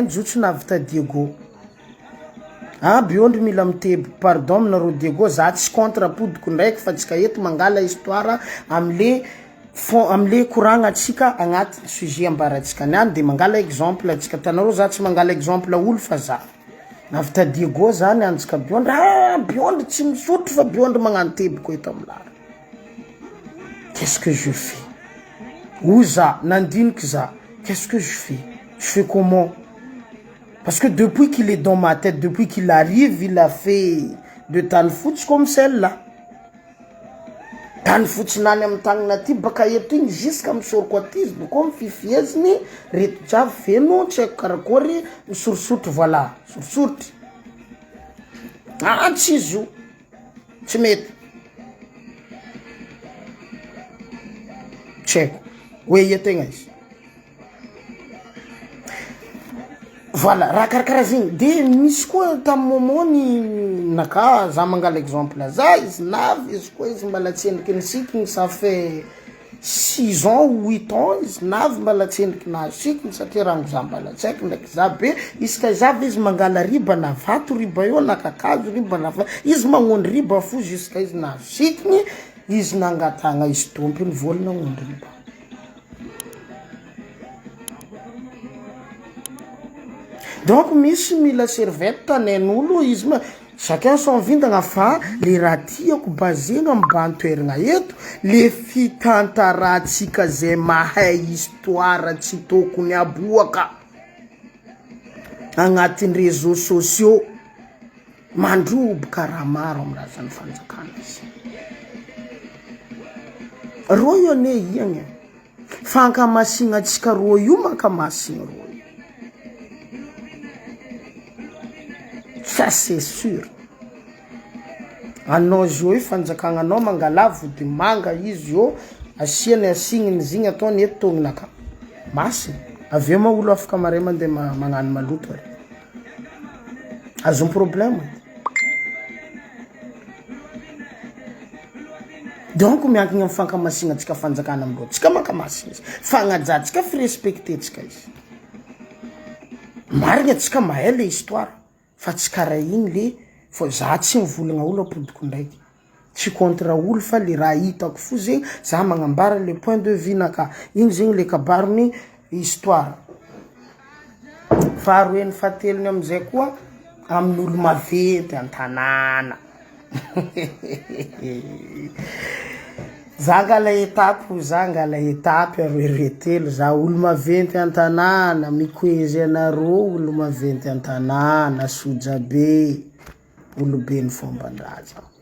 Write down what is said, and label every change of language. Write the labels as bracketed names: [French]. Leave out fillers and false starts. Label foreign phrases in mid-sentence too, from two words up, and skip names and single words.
[Malagasy] nijotso navy ta Diego biondry mila mitebo pardon aminareo Diego za tsy contre apodiko ndraiky fa tsika eto mangala histoire amle koragna atsika agnaty sujet ambaratsika niany de mangala exemple atsika tanareo za tsy mangala exemple olo fa za navy ta Diego zany anjika biondry tsy misotro fa biondry magnano teboko eto amilary [French] qu'est-ce que je fais [Malagasy] za nandiniky za [French] qu'est-ce que je fais comment parce que depuis qu'il est dans ma tête depuis qu'il arrive il a fait de [Malagasy] tany fotsy [French] comme celle-là [Malagasy] tany fotsy nany amy tagnana ty baka eto igny jusqu'à misoroko aty izy boko mififieziny reto jiaby feno tsy haiko karakory misorosotro voilà sorosotry tsy izy io tsy mety tsy haiko hoe iategna izy voilà raha karakara zegny de misy koa tamin'ny momony naka za mangala exemple za izy navy izy koa izy mbala tsendriky ny sikiny [French] ça fait 6 ans ou 8 ans [Malagasy] izy navy mbala tsendriky na sikiny satria rango za mbala tsaiky ndraiky za be iska za izy mangala riba na vato riba eo na kakazo riba na vato izy magnondry riba fo jusqu'à izy na sikiny izy nangatagna izy tompony volana agnondry riba. Donc misy mila servette tanen'olo izy ma [French] chacun son [Malagasy] vindagna fa le raha tiako bazena ambantoeragna eto le fitantarantsika zay mahay histoire tsy tokony aboaka agnatin'ny [French] réseaux sociaux [Malagasy] mandroboka raha maro amin'ny raha zany fanjakana izy ro io ane iagna fankamasigna atsika ro io mankamasigna ro [French] ça c'est sûr [Malagasy] anao zo io fanjakagnanao mangala vody manga izy io asiany asigniny zigny ataony eto tognonaka masy aveo ma olo afaka mare mandeha magnano maloto azony [French] problème donc [Malagasy] miankigny amin'ny fankamasigna atsika fanjakana amindreo tsika mankamasigna izy fagnajatsika fi respectetsika izy marigny atsika mahay le histoire fa tsy karaha igny le fo za tsy mivolagna olo apodiko ndraiky tsy contre olo fa le raha hitako fo zegny za magnambara le [French] point de vue [Malagasy] naka igny zegny le kabarony histoire faharoeny fahatelony amizay koa amin'olo maventy an-tanàna za ngala etapy aroeretelo za olo maventy an-tanàna mikoezy anareo olo maventy an-tanàna soja be olo be ny fomban-draza